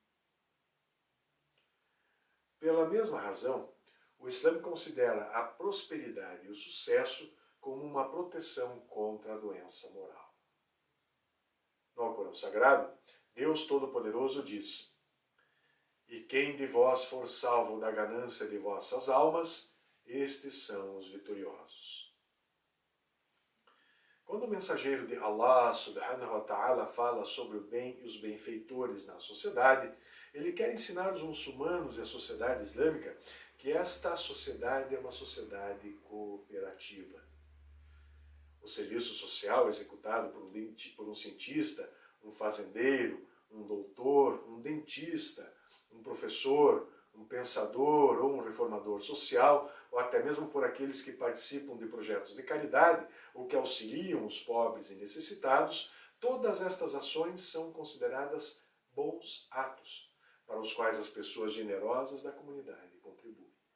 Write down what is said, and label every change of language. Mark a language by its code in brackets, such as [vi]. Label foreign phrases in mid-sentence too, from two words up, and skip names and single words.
[pt] Pela mesma razão, o Islã considera a prosperidade e o sucesso como uma proteção contra a doença moral. No Alcorão Sagrado, Deus Todo-Poderoso diz: e quem de vós for salvo da ganância de vossas almas, estes são os vitoriosos. Quando o mensageiro de Allah, [ar] سبحانه وتعالى, [pt] fala sobre o bem e os benfeitores na sociedade, ele quer ensinar os muçulmanos e a sociedade islâmica que esta sociedade é uma sociedade cooperativa. O serviço social executado por um cientista, um fazendeiro, um doutor, um dentista, um professor, um pensador ou um reformador social, ou até mesmo por aqueles que participam de projetos de caridade ou que auxiliam os pobres e necessitados, todas estas ações são consideradas bons atos, para os quais as pessoas generosas da comunidade contribuem.